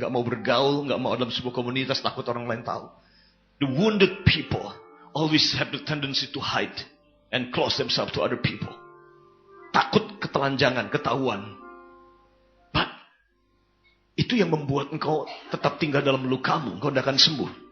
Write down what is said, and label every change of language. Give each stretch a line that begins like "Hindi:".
Indonesian: Nggak mau bergaul, nggak mau dalam sebuah komunitas, takut orang lain tahu.
English: The wounded people always have the tendency to hide and close themselves to other people.
Indonesian: Takut ketelanjangan, ketahuan. But itu yang membuat engkau tetap tinggal dalam lukamu. Engkau tidak akan sembuh.